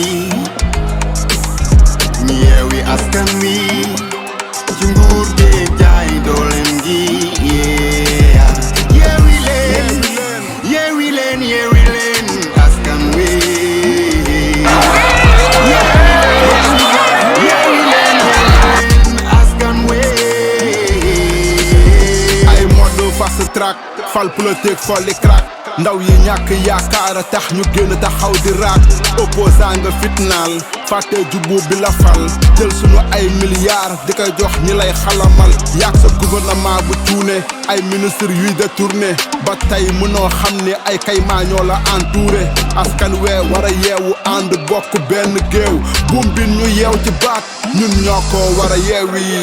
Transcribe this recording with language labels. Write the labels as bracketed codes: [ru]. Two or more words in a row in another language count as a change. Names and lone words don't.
[wo] ñi Yewwi Askan Wi ci nguur gi jaay dooleem gi yeewi leen yeewi leen yeewi leen askan wi yeewi leen askan wi ay mode [en] fast track [wo] fal politique folli crack ndaw yi ñàkk yaakaar tax ñu génn taxaw di raak opposant nga fitnaal fàtte jubbu bi la fal jël sunu ay milliards di koy jox ñi lay xalamal yàq sa gouvernement bu cuune ay ministre yuy détourné ba tey mënoo xam ni ay kaymaa ñoo la entouré askan wee war a yeewu ànd bokk benn géew buum bi ñu yeew ci baat ñun ñoo ko war a yeewi